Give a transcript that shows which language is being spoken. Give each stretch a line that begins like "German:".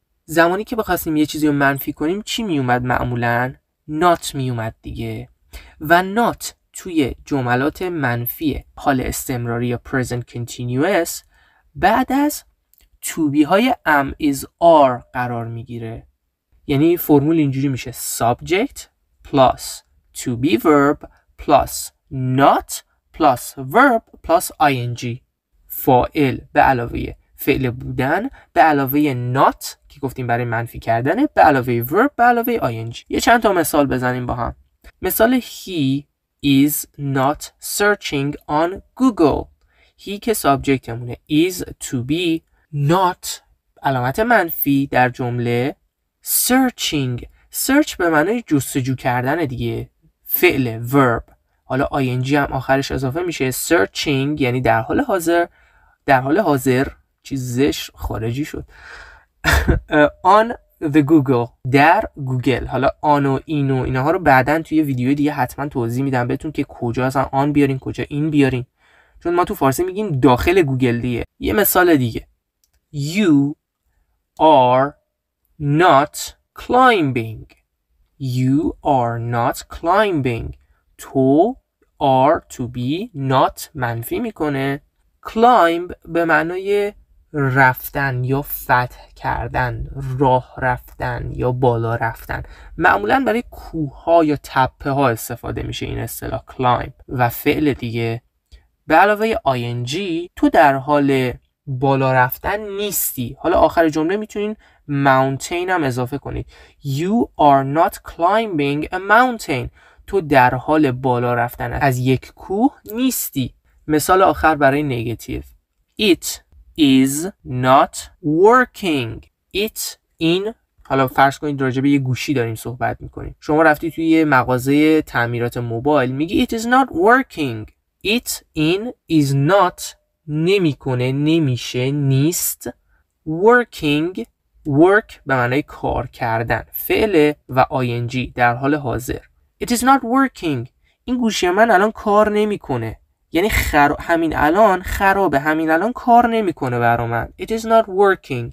Persian: زمانی که بخواستیم یه چیزی رو منفی کنیم چی میومد معمولاً؟ not میومد دیگه. و not توی جملات منفی حال استمراری یا present continuous بعد از to be های am is are قرار میگیره. یعنی فرمول اینجوری میشه
English: subject plus to be verb plus not plus verb plus ing.
Persian: فاعل به علاوه فعل بودن به علاوه not که گفتیم برای منفی کردنه به علاوه verb به علاوه ing. یه چند تا مثال بزنیم با هم.
English: مثال he is not searching on Google.
Persian: he که سابجکتمونه is to be not علامت منفی در جمله searching. search به معنای جستجو کردن دیگه، فعل verb. حالا ing هم آخرش اضافه میشه. searching یعنی در حال حاضر، در حال حاضر چیزش خارجی شد
English: on the Google،
Persian: در گوگل. حالا آن و این و اینها رو بعدن توی ویدیو دیگه حتما توضیح میدم بهتون که کجا اصلا آن بیارین کجا این بیارین، چون ما تو فارسی میگیم داخل گوگل دیگه.
English: یه مثال دیگه You are not climbing. You are not climbing.
Persian: تو are to be not منفی میکنه. climb به معنای رفتن یا فتح کردن، راه رفتن یا بالا رفتن. معمولا برای کوه ها یا تپه ها استفاده میشه این اصطلاح climb. و فعل دیگه به علاوه ing تو در حال بالا رفتن نیستی. حالا آخر جمله میتونین mountain هم اضافه کنید.
English: You are not climbing a mountain.
Persian: تو در حال بالا رفتن از یک کوه نیستی. مثال آخر برای نگاتیو.
English: It is not working.
Persian: It in، حالا فرض کنید راجع به یه گوشی داریم صحبت میکنیم. شما رفتی توی یه مغازه تعمیرات موبایل میگی
English: it is not working.
Persian: It in is not نمیکنه، نمیشه، نیست. Working، work به معنای کار کردن، فعل و ing در حال حاضر.
English: It is not working.
Persian: این گوشی من الان کار نمیکنه. یعنی همین الان خرابه، همین الان کار نمیکنه برا من.
English: It is not working.